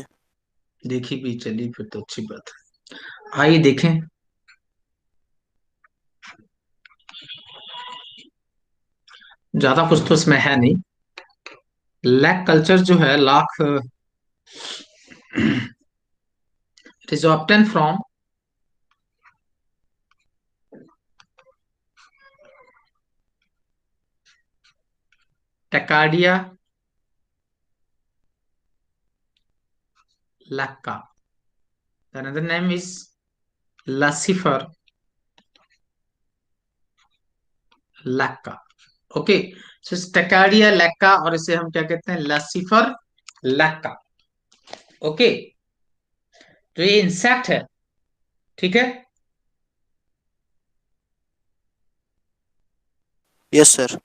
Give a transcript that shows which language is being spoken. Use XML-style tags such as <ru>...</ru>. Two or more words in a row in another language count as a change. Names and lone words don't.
<hi>देखी भी, चली फिर तो अच्छी बात है, आइए देखें। ज्यादा कुछ तो इसमें है नहीं।</hi> <en>lac culture</en> <hi>जो है, लाख,</hi> <en>It is obtain from Tachardia lacca, another name is लसीफर लैक्का। OK, so</en> <hi>टेकार्डिया लैक्का, और इसे हम क्या कहते हैं, लसीफर लैक्का। ओके, तो ये इंसेक्ट है, ठीक है।</hi> <en>yes sir.</en>